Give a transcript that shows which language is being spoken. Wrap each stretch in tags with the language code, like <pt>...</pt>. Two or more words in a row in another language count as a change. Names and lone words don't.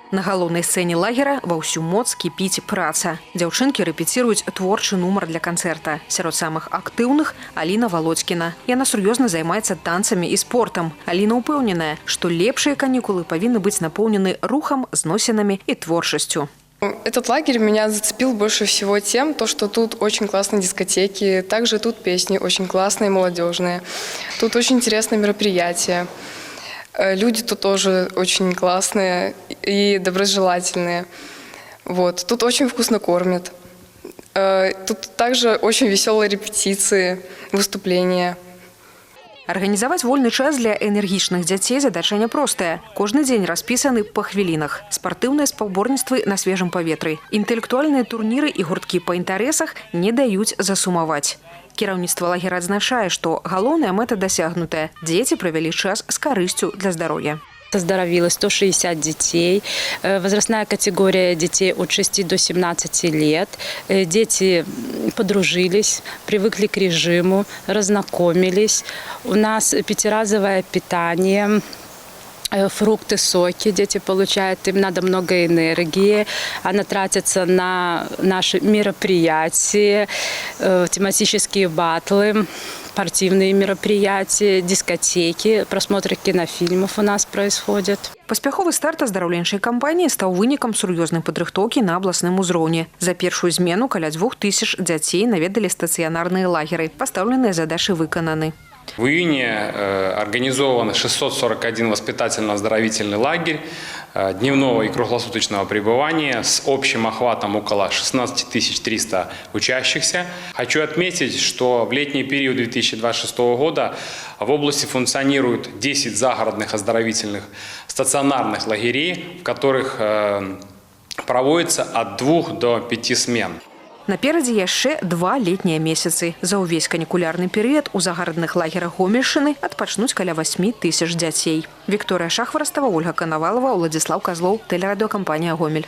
<be>На галоўнай сцэне лагера ва ўсю моц кіпіць праца. Дзяўчынкі рэпеціруюць творчы нумар для канцэрта. Сярод самых актыўных Аліна Володькіна. Яна сур'ёзна займаецца танцамі і спортам. Аліна ўпэўненая, што лепшыя канікулы павінны быць напоўнены рухам, зносінамі і творчасцю.</be> <ru>Этот лагерь меня зацепил больше всего тем, что тут очень классные дискотеки, также тут песни очень классные, молодежные. Тут очень интересные мероприятия. Люди тут тоже очень классные и доброжелательные. Вот. Тут очень вкусно кормят. Тут также очень веселые репетиции, выступления.</ru> <be>Арганізаваць вольны час для энергічных дзяцей задача няпростая. Кожны дзень распісаны па хвілінах. Спартыўныя спаборніцтвы на свежым паветры. Інтэлектуальныя турніры і гурткі па інтарэсах не даюць засумаваць. Кіраўніцтва лагера адзначае, што галоўная мэта дасягнутая. Дзеці правялі час з карысцю для здароўя.</be> <ru>Оздоровилось 160 детей. Возрастная категория детей от 6 до 17 лет. Дети подружились, привыкли к режиму, разнакомились. У нас пятиразовое питание. Фрукты, соки дети получают, им надо много энергии, она тратится на наши мероприятия, тематические батлы, спортивные мероприятия, дискотеки, просмотры кинофильмов у нас происходят.</ru> <be>Паспяховы старт аздараўленчай кампаніі стаў вынікам сур'ёзнай падрыхтоўкі на абласным узроўні. За першую змену каля 2000 дзяцей наведалі стацыянарныя лагеры. Пастаўленыя задачы выкананы.</be> <ru>В июне организован 641 воспитательно-оздоровительный лагерь дневного и круглосуточного пребывания с общим охватом около 16 300 учащихся. Хочу отметить, что в летний период 2026 года в области функционируют 10 загородных оздоровительных стационарных лагерей, в которых проводится от 2 до 5 смен.</ru> <be>Наперадзе яшчэ 2 летнія месяцы. За ўвесь канікулярны перыяд у загарадных лагерах Гомельшчыны адпачнуць каля 8000 дзяцей. Вікторыя Шахварастава, Ольга Канавалова, Уладзіслаў Казлоў, тэлерадыёкампанія «Гомель».</be>